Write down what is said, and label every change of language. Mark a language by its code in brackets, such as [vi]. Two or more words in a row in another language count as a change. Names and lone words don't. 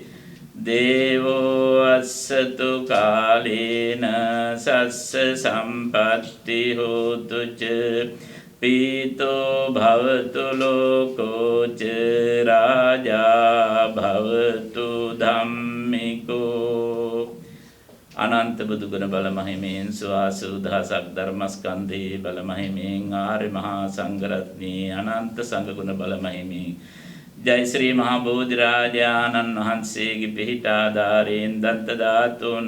[pi] දේවෝ අස්සතු කාලේන සස්ස සම්පත්ති හෝතු ච පීතෝ භවතු ලෝකෝ ච රාජා භවතු ධම්මිකෝ [si] අනන්ත බුදුගුණ බල මහිමයෙන් සුවාසු දහසක් ධර්මස්කන්ධේ බල මහිමයෙන් ආර්ය මහා සංඝරත්නයේ අනන්ත සංඝ ගුණ බල මහිමයෙන් ජය ශ්‍රී මහා බෝධිරාජානන් වහන්සේගේ පිහිට ආධාරයෙන් දත්ත ධාතුන්